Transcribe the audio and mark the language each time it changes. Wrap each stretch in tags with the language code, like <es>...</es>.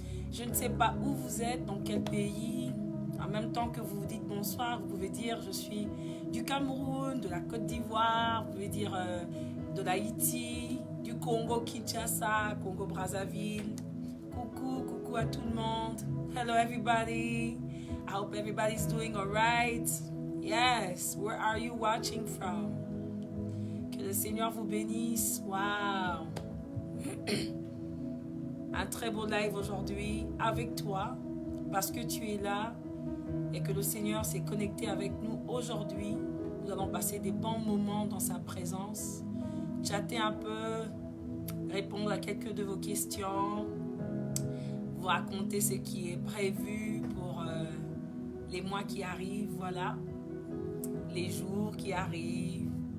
<fr>Je ne sais pas où vous êtes, dans quel pays. En même temps que vous vous dites bonsoir, vous pouvez dire je suis du Cameroun, de la Côte d'Ivoire, vous pouvez dire de l'Haïti, du Congo Kinshasa, Congo Brazzaville. Coucou, coucou à tout le monde.</fr> <en>Hello everybody. I hope everybody's doing all right. Yes, where are you watching from?</en> <fr>Que le Seigneur vous bénisse. Wow. Un très beau live aujourd'hui avec toi parce que tu es là et que le Seigneur s'est connecté avec nous aujourd'hui. Nous allons passer des bons moments dans sa présence, chatter un peu, répondre à quelques de vos questions, vous raconter ce qui est prévu pour les mois qui arrivent, voilà, les jours qui arrivent.</fr>